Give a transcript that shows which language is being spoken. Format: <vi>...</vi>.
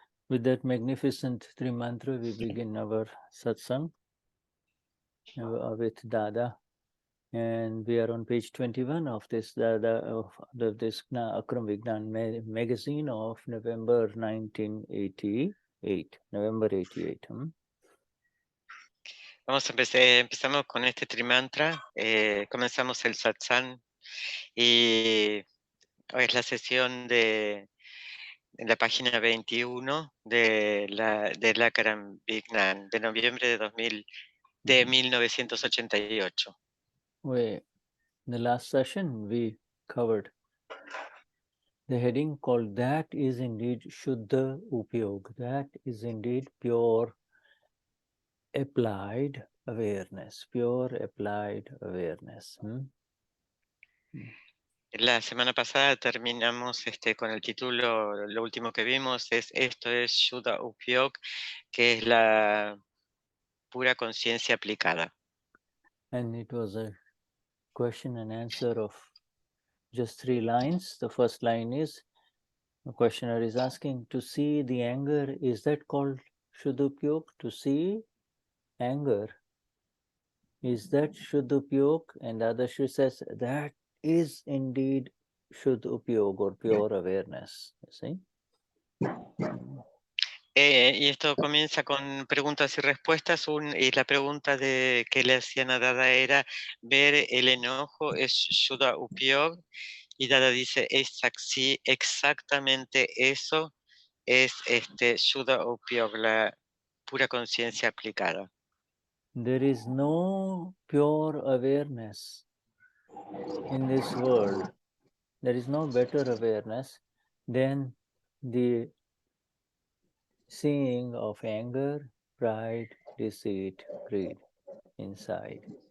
<en>With that magnificent three mantra, we begin our satsang with Dada. And we are on page 21 of this Akram Vignan magazine of November 1988. November 88.</en> <es>Empezamos con este trimantra, comenzamos el satsang y hoy es la sesión de la página 21 del Akram Vignan de noviembre de 1988.</es> <en>In the last session we covered the heading called That is indeed Shuddha Upyog. That is indeed pure applied awareness. Pure applied awareness.</en> <es>La semana pasada terminamos con el título, lo último que vimos esto es Shuddha Upyog, que es la pura conciencia aplicada.</es> <en>And it was a question and answer of just 3 lines. The first line is, the questioner is asking, to see the anger, is that called Shuddhupyog? To see anger, is that Shuddhupyog? And Dadashri says, that is indeed Shuddhupyog or pure awareness. You see?</en> <es>Y esto comienza con preguntas y respuestas. Y la pregunta que le hacían a Dada era, ver el enojo es Shuddha Upyog, y Dada dice, exactamente eso es Shuddha Upyog, la pura conciencia aplicada.</es> <en>There is no pure awareness in this world. There is no better awareness than the seeing of anger, pride, deceit, greed inside.</en>